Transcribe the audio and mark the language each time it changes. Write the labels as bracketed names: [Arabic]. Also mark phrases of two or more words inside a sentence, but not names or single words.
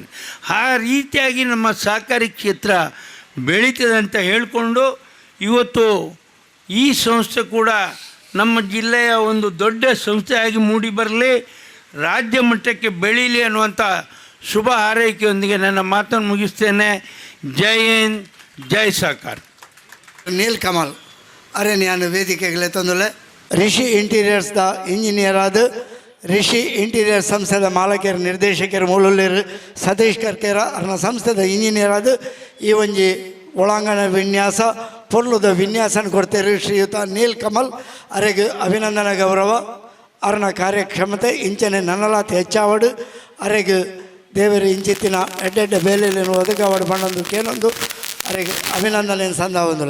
[Kannada] ಆ ರೀತಿಯಾಗಿ ನಮ್ಮ ಸಹಕಾರಿ ಕ್ಷೇತ್ರ ಬೆಳೀತದೆ ಅಂತ ಹೇಳಿಕೊಂಡು ಇವತ್ತು ಈ ಸಂಸ್ಥೆ ಕೂಡ ನಮ್ಮ ಜಿಲ್ಲೆಯ ಒಂದು ದೊಡ್ಡ ಸಂಸ್ಥೆಯಾಗಿ ಮೂಡಿ ಬರಲಿ, ರಾಜ್ಯ ಮಟ್ಟಕ್ಕೆ ಬೆಳೀಲಿ ಅನ್ನುವಂಥ ಶುಭ ಹಾರೈಕೆಯೊಂದಿಗೆ ನನ್ನ ಮಾತನ್ನು ಮುಗಿಸ್ತೇನೆ. ಜೈ ಹಿಂದ್, ಜೈ ಸಹಕಾರ. [Tulu] ನೀಲ್ ಕಮಲ್ ಅರೆ ನಾನು ವೇದಿಕೆಗೆ ತಂದುಲೆ ರಿಷಿ ಇಂಟೀರಿಯರ್ಸ್ ದ ಇಂಜಿನಿಯರ್ ಆದ ರಿಷಿ ಇಂಟೀರಿಯರ್ ಸಂಸ್ಥೆದ ಮಾಲಕರು ನಿರ್ದೇಶಕರು ಮೂಲೂರು ಸತೀಶ್ ಕರ್ಕೇರ ಅರ್ನ ಸಂಸ್ಥೆದ ಇಂಜಿನಿಯರ್ ಆದ ಈ ಒಂಜಿ ಒಳಾಂಗಣ ವಿನ್ಯಾಸ ಪೊರ್ಲುದ ವಿನ್ಯಾಸನ ಕೊಡ್ತೇವೆ ಶ್ರೀಯುತ ನೀಲ್ ಕಮಲ್ ಅರೆಗೆ ಅಭಿನಂದನಾ ಗೌರವ. ಅರ್ನ ಕಾರ್ಯಕ್ಷಮತೆ ಇಂಚನೆ ನನ್ನಲಾತಿ ಹೆಚ್ಚಾವಡು ಅರೆಗೆ ದೇವರ ಇಂಚಿತ್ತಿನ ಎಡ್ಡೆಡ್ಡ ಬೇಲೆಯನ್ನು ಒದಗಾವಡು ಬಣ್ಣೊಂದು ಕೇನೊಂದು ಅರೆಗೆ ಅಭಿನಂದನೆ ಸಂದ ಒಂದಿಲ್ಲ.